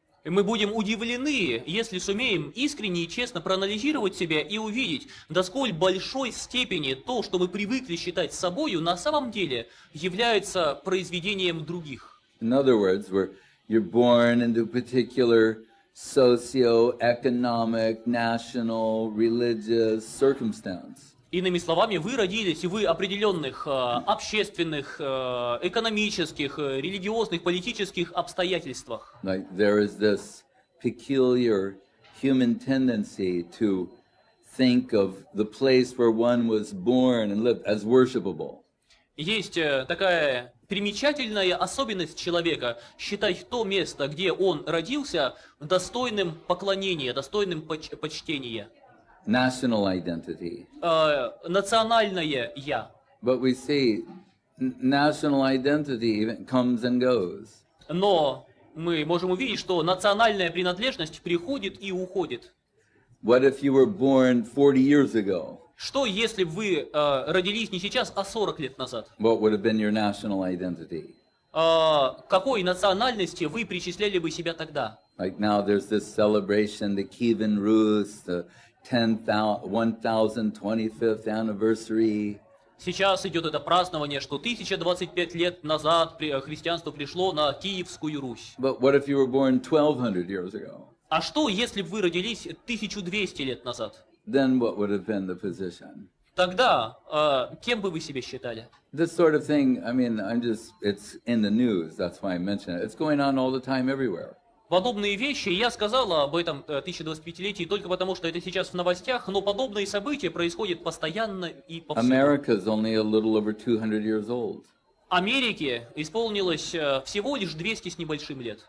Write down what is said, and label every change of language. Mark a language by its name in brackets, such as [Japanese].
[Russian] И мы будем удивлены, если сумеем искренне и честно проанализировать себя и увидеть, до сколь большой степени то, что мы привыкли считать собою, на самом деле является произведением других. [English] In other words, you're born into a particular socio-economic, national, religious circumstance. [Russian] Иными словами, вы родились в определенных общественных, экономических, религиозных, политических обстоятельствах. [English] Like there is this peculiar human tendency to think of the place where one was born and lived as worshipable. [Russian] Есть такая примечательная особенность человека считать то место, где он родился, достойным поклонения, достойным почтения. [English] National identity. [Russian] Национальное «я». [English] But we see national identity even comes and goes. [Russian] Но мы можем увидеть, что национальная принадлежность приходит и уходит. [English] What if you were born 40 years ago? [Russian] Что если вы родились не сейчас, а 40 лет назад? [English] What would have been your national identity? [Russian] Какой национальности вы причисляли бы себя тогда? [English] Like now there's this celebration, the Kievan Rus, the 1025th anniversary. [Russian] Сейчас идет это празднование, что 1025 лет назад христианство пришло на Киевскую Русь. [English] But what if you were born 1200 years ago? [Russian] А что, если бы вы родились 1200 лет назад? [English] Then what would have been the position? [Russian] Тогда кем бы вы себя считали? [English] This sort of thing, I mean, it's in the news, that's why I mention it. It's going on all the time everywhere. [Russian] Подобные вещи, я сказал об этом 1025-летии только потому, что это сейчас в новостях, но подобные события происходят постоянно и повсюду. [English] America's only a little over 200 years old. [Russian] Америке исполнилось всего лишь 200 с небольшим лет.